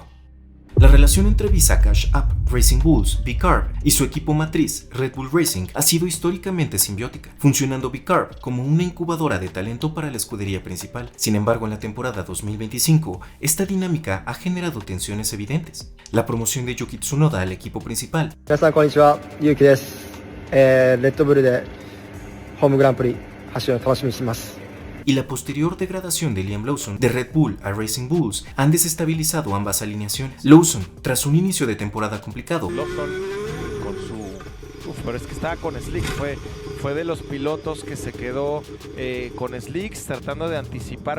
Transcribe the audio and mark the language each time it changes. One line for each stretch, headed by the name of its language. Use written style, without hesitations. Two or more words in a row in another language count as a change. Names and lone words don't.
Spanish: La relación entre Visa Cash App Racing Bulls, B-Carb, y su equipo matriz, Red Bull Racing, ha sido históricamente simbiótica, funcionando B-Carb como una incubadora de talento para la escudería principal. Sin embargo, en la temporada 2025, esta dinámica ha generado tensiones evidentes. La promoción de Yuki Tsunoda al equipo principal.
Japanese: 皆さんこんにちは、ゆうきです。レッドブルでホームグランプリ走るのを楽しみにしています。
Spanish: Y la posterior degradación de Liam Lawson de Red Bull a Racing Bulls han desestabilizado ambas alineaciones. Lawson, tras un inicio de temporada complicado, Lawson con su... pero es que estaba con Slicks, fue de los pilotos que se quedó con Slicks tratando de anticipar.